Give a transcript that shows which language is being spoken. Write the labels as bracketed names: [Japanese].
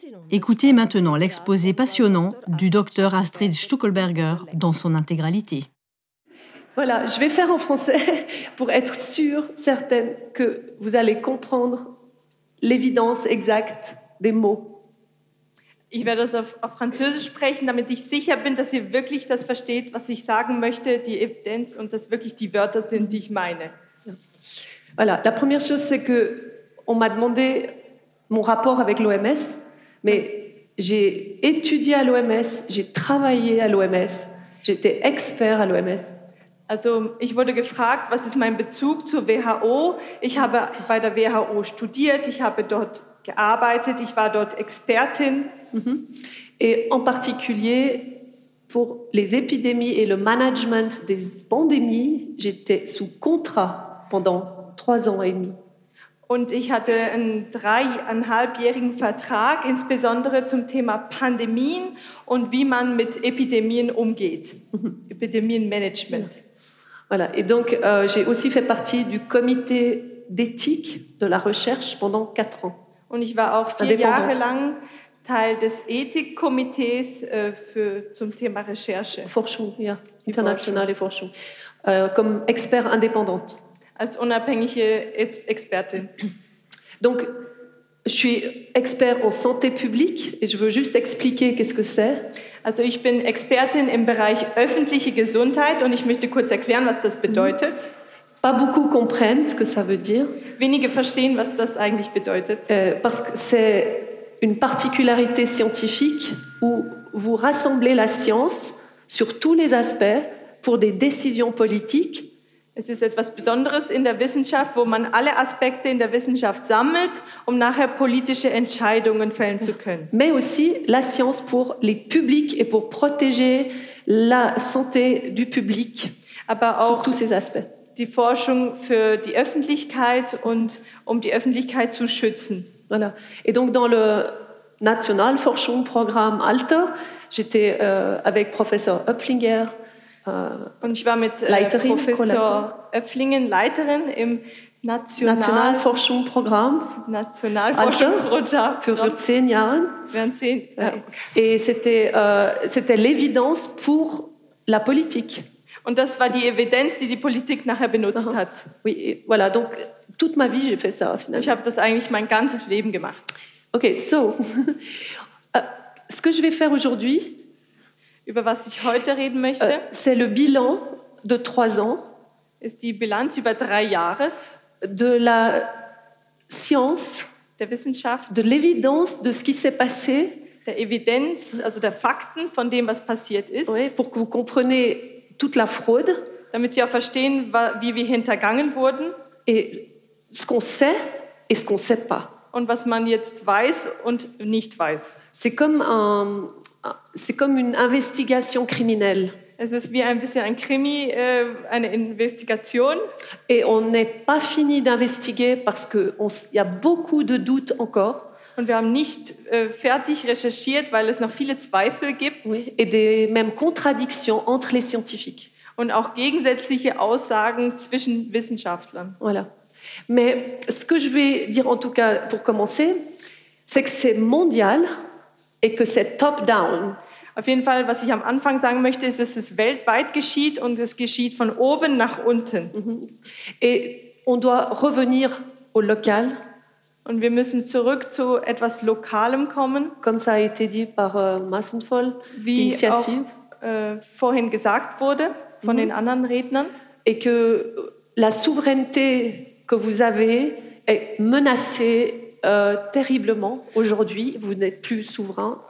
[French] Écoutez maintenant l'exposé passionnant du docteur Astrid Stuckelberger dans son intégralité. Voilà, je vais faire en français pour être sûre, certaine, que vous allez comprendre l'évidence exacte des mots. [German] Ich werde es auf Französisch sprechen, damit ich sicher bin, dass ihr wirklich das versteht, was ich sagen möchte, die Evidenz und dass wirklich die Wörter sind, die ich meine. [French] Voilà, la première chose, c'est que on m'a demandé mon rapport avec l'OMS, mais j'ai étudié à l'OMS, j'ai travaillé à l'OMS, j'étais expert à l'OMS. [German] Also, ich wurde gefragt, was ist mein Bezug zur WHO? Ich habe bei der WHO studiert, ich habe dort gearbeitet, ich war dort Expertin. Mm-hmm. [French] Et en particulier pour les épidémies et le management des pandémies, j'étais sous contrat pendant 3 ans et demi. [German] Und ich hatte einen 3,5-jährigen Vertrag, insbesondere zum Thema Pandemien und wie man mit Epidemien umgeht, Epidemienmanagement. [French] Voilà. Et donc j'ai aussi fait partie du comité d'éthique de la recherche pendant 4 ans. [German] Und ich war auch 4 Jahre lang Teil des Ethikkomitees für zum Thema Recherche. Forschung, ja, internationale Forschung, [French] comme expert indépendante. [German] Als unabhängige Expertin. [French] Donc, je suis expert en santé publique et je veux juste expliquer qu'est-ce que c'est. [German] Also, ich bin Expertin im Bereich öffentliche Gesundheit und ich möchte kurz erklären, was das bedeutet. [French] Pas beaucoup comprennent ce que ça veut dire. [German] Wenige verstehen, was das eigentlich bedeutet. [French] Parce que c'est une particularité scientifique où vous rassemblez la science sur tous les aspects pour des décisions politiques. [German] Es ist etwas Besonderes in der Wissenschaft, wo man alle Aspekte in der Wissenschaft sammelt, um nachher politische Entscheidungen fällen zu können. [French] Mais aussi la science pour les publics et pour protéger la santé du public. [German] Aber auch [French] sur tous ces aspects. [German] Die Forschung für die Öffentlichkeit und um die Öffentlichkeit zu schützen. [French] Voilà. Et donc dans le National Forschungsprogramm ALTER, j'étais avec professeur Öpflinger. [German] Und ich war mit Leiterin, Professor Öpflingen Leiterin im Nationalforschungsprogramm. Nationalforschungsprogramm. Für 10 Jahre. Während 10. Ja. [French] Et c'était l'évidence pour la politique. [German] Und das war die Evidenz, die die Politik nachher benutzt hat. [French] Oui, voilà. Donc toute ma vie, j'ai fait ça. Finalement. [German] Ich habe das eigentlich mein ganzes Leben gemacht. Okay, so. [French] ce que je vais faire aujourd'hui. [German] Über was ich heute reden möchte. [French] C'est le bilan de 3 ans. [German] Ist die Bilanz über 3 Jahre. [French] De la science. [German] Der Wissenschaft. [French] De l'évidence de ce qui s'est passé. [German] Der Evidenz, also der Fakten von dem, was passiert ist. [French] Oui, pour que vous compreniez toute la fraude. [German] Damit Sie auch verstehen, wie wir hintergangen wurden. [French] Et ce qu'on sait et ce qu'on sait pas. [German] Und was man jetzt weiß und nicht weiß. [French] C'est comme un... C'est comme une investigation criminelle. [German] Es ist wie ein bisschen ein Krimi, eine Investigation. [French] Et on n'est pas fini d'investiguer parce que il y a beaucoup de doutes encore. [German] und wir haben nicht fertig recherchiert, weil es noch viele Zweifel gibt. [French] Oui. Et des même contradictions entre les scientifiques. [German] Und auch gegensätzliche Aussagen zwischen Wissenschaftlern. [French] Voilà. Mais ce que je vais dire en tout cas pour commencer, c'est que c'est mondial et que c'est top-down. [German] Auf jeden Fall, was ich am Anfang sagen möchte, ist, dass es weltweit geschieht und es geschieht von oben nach unten. [French] Et on doit revenir au local. [German] Und wir müssen zurück zu etwas Lokalem kommen. [French] Comme ça a été dit par Massenfall, [German] wie auch vorhin gesagt wurde von den anderen Rednern. [French] Et que la souveraineté que vous avez est menacée terriblement aujourd'hui. Vous n'êtes plus souverain.